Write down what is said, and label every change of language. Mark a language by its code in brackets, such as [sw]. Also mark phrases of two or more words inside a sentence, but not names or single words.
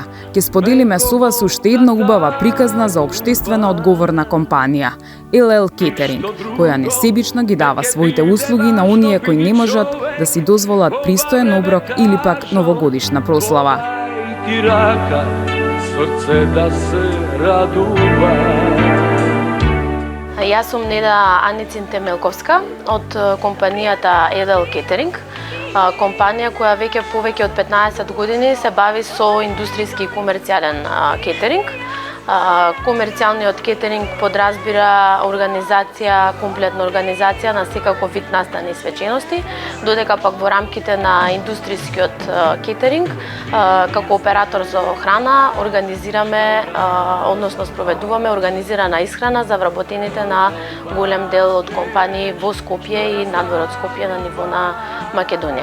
[mk] Ќе споделиме со вас уште една убава приказна за општествено одговорна компанија, LL Catering, која несебично ги дава своите услуги на оние кои не можат да си дозволат пристоен оброк или пак новогодишна прослава. Ти рака, срце да се радува. Јас сум Неда Аницин Темелковска од компанијата LL Catering, компанија која веќе повеќе од 15 години се бави со индустријски и комерцијален кетеринг. Комерцијалниот кетеринг подразбира организација, комплетна организација на секаков вид настани и свечености, додека пак во рамките на индустријскиот кетеринг, како оператор за храна, организираме, односно спроведуваме организирана исхрана за вработените на голем дел од компании во Скопје и надвор од Скопје на ниво на Македонија.